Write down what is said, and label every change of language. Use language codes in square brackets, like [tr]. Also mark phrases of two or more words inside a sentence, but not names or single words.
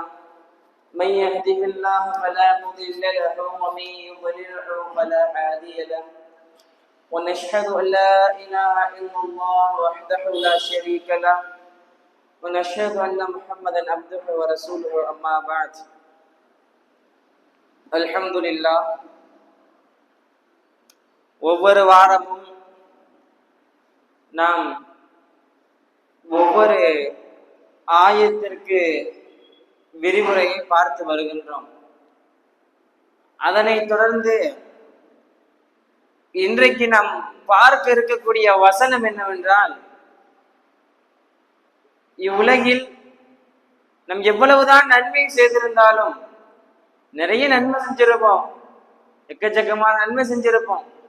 [ar] من يهده الله فلا مضل له ومن يضلله فلا هادي له، ونشهد أن لا إله إلا الله وحده لا شريك له، ونشهد أن محمدا عبده ورسوله. أما بعد، الحمد لله. [ta] ஒவ்வொரு வாரமும் நாம் ஒவ்வொரு ஆயத்திற்கு விரிவுரையை பார்த்து வருகின்றோம். அதனைத் தொடர்ந்து இன்றைக்கு நாம் பார்க்க இருக்கக்கூடிய வசனம் என்னவென்றால், இவ்வுலகில் நம் எவ்வளவுதான் நன்மை செய்திருந்தாலும், நிறைய நன்மை செஞ்சிருப்போம், எக்கச்சக்கமான நன்மை செஞ்சிருப்போம்.